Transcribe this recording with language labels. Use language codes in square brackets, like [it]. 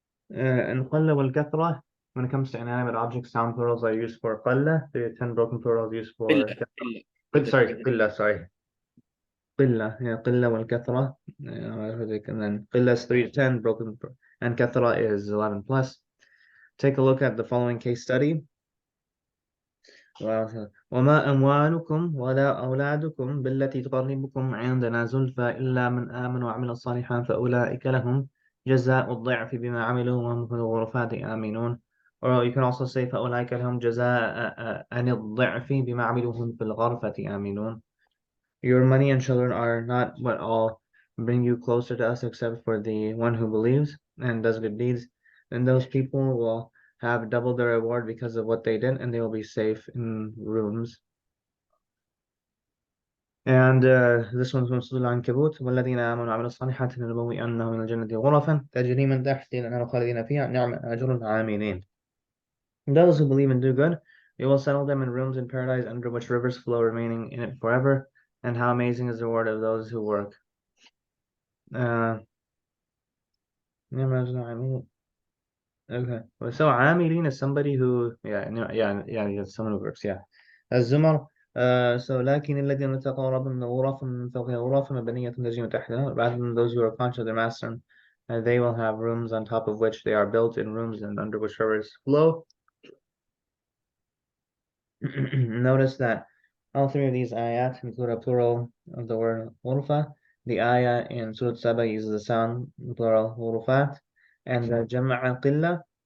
[en] And qalla wal kathra, when it comes to inanimate objects, sound plurals are used for qalla. The 10 broken plurals used for [ar] إلا إلا [en] sorry, [ar] إلا [en] qilla, sorry. Qilla, yeah, qilla wal kathra. And then qilla is 3 to 10, and kathra is 11 plus. Take a look at the following case study. [ar] وما أموالكم ولا أولادكم بالتي تقربكم عندنا زلفى إلا من آمن وعمل صالحا فأولئك لهم جزاء الضعف بما عملوا وهم في الغرفات آمنون. [en] Or you can also say [ar] فأولئك لهم جزاء عن الضعف بما عملوا وهم في الغرفة آمنون. [en] Your money and children are not what all bring you closer to us except for the one who believes and does good deeds. And those people will have double their reward because of what they did, and they will be safe in rooms. And this one's from Surah Al-Ankabut. [ar] والذين آمنوا وعملوا الصالحات لنبوئنهم من الجنة غرفا تجري من تحتها الأنهار خالدين فيها نعم أجر العاملين. [en] Those who believe and do good, we will settle them in rooms in paradise under which rivers flow, remaining in it forever. And how amazing is the reward of those who work. [ar] نعم أجر العاملين. Okay. [en] So عاملين is somebody who it's someone who works. Yeah. الزمر. [ar] So لكن الذين اتقوا ربهم غرف من فوقها غرف مبنية تجري من تحتها. [en] Rather than those who are conscious of their master, they will have rooms on top of which they are built in rooms and under which rivers flow. Notice that all three of these ayat include a plural of the word غرفة. The ayah in Surah Saba uses the sound plural غرفات, and the Jam'a qilla.